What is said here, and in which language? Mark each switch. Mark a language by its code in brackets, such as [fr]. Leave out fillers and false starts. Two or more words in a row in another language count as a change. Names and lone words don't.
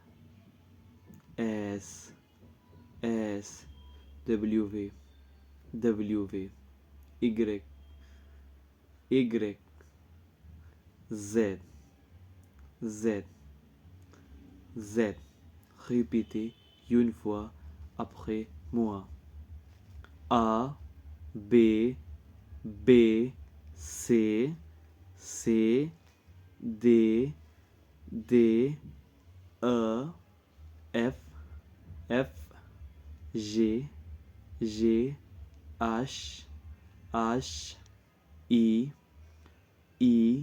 [fr] S, S, W, W, Y, Y, Z, Z, Z. Répétez une fois après moi. A, B, B, C, C, D, D, E, F, F, G, G, H, H, I, I,